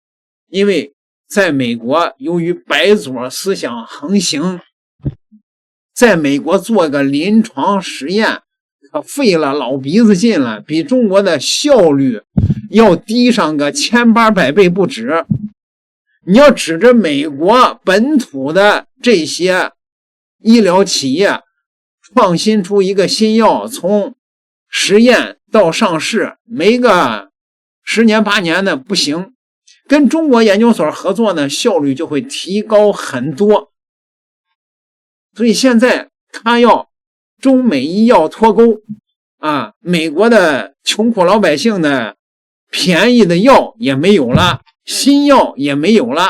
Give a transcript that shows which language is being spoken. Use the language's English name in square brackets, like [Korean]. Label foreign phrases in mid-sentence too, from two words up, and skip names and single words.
[Chinese] 因為在美國由於白左思想橫行，在美國做個臨床實驗可費了老鼻子勁了，比中國的效率要低上個1800倍不止。你要指着美國本土的這些醫療企業創新出一個新藥，從實驗到上市沒個10 年8 年的不行，跟中國研究所合作呢，效率就會提高很多。所以现在他要中美醫藥脫鈎美國的窮苦老百姓的便宜的藥也沒有了，新藥也沒有了。